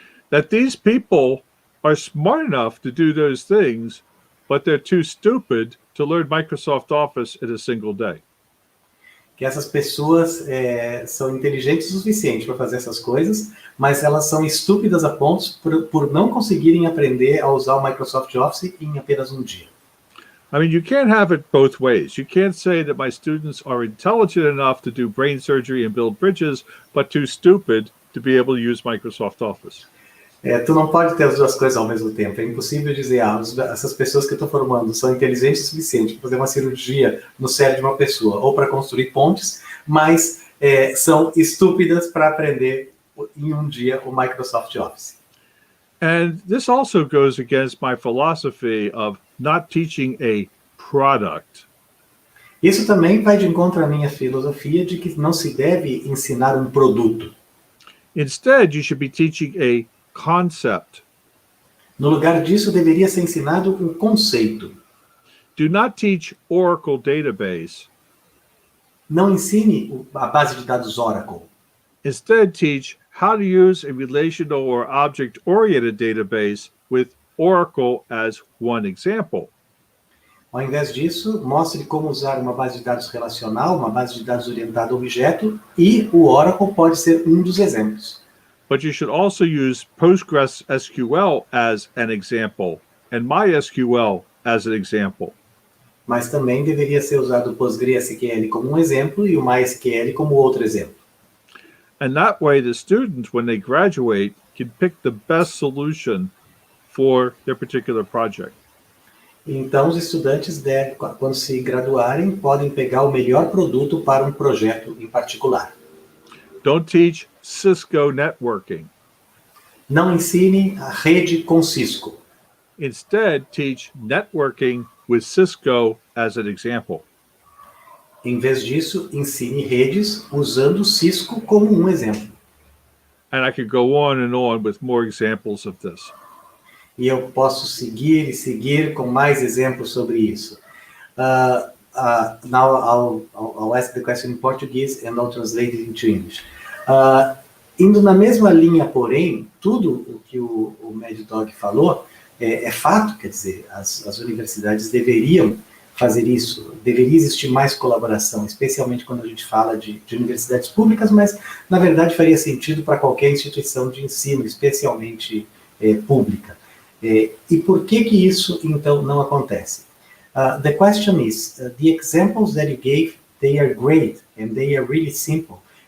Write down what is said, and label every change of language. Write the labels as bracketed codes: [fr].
[en] that these people are smart enough to do those things, but they're too stupid to learn Microsoft Office in a single day. [pt] que essas pessoas são inteligentes o suficiente para fazer essas coisas, mas elas são estúpidas a pontos por não conseguirem aprender a usar o Microsoft Office em apenas um dia. [en] I mean, you can't have it both ways. You can't say that my students are intelligent enough to do brain surgery and build bridges, but too stupid to be able to use Microsoft Office. [pt] Tu não pode ter as duas coisas ao mesmo tempo. É impossível dizer, essas pessoas que eu estou formando são inteligentes o suficiente para fazer uma cirurgia no cérebro de uma pessoa ou para construir pontes, mas são estúpidas para aprender em um dia o Microsoft Office. [en] And this also goes against my philosophy of not teaching a product. [pt] Isso também vai de encontro à minha filosofia de que não se deve ensinar um produto. [en] Instead, you should be teaching a concept. [pt] No lugar disso, deveria ser ensinado um conceito. [en] Do not teach Oracle database. [pt] Não ensine a base de dados Oracle. [en] Instead, teach how to use a relational or object-oriented database with Oracle as one example. [pt] Ao invés disso, mostre como usar uma base de dados relacional, uma base de dados orientada a objeto, e o Oracle pode ser um dos exemplos. [en] But you should also use PostgreSQL as an example and MySQL as an example. [pt] Mas também deveria ser usado o PostgreSQL como um exemplo e o MySQL como outro exemplo. [en] And that way, the students, when they graduate, can pick the best solution for their particular project. [pt] Então, os estudantes, quando se graduarem, podem pegar o melhor produto para um projeto em particular. [en] Don't teach Cisco networking. [pt] Não ensine a rede com Cisco. [en] Instead, teach networking with Cisco as an example. [pt] Em vez disso, ensine redes usando Cisco como um exemplo. [en] And I could go on and on with more examples of this. [pt] E eu posso seguir e seguir com mais exemplos sobre isso. [en] Now I'll ask the question in Portuguese and I'll translate it into English. [pt] Indo na mesma linha, porém, tudo o que o Maddog falou é fato, quer dizer, as universidades deveriam fazer isso, deveria existir mais colaboração, especialmente quando a gente fala de universidades públicas, mas, na verdade, faria sentido para qualquer instituição de ensino, especialmente pública. E por que isso, então, não acontece? [en] The question is, the examples that you gave, they are great, and they are really simple.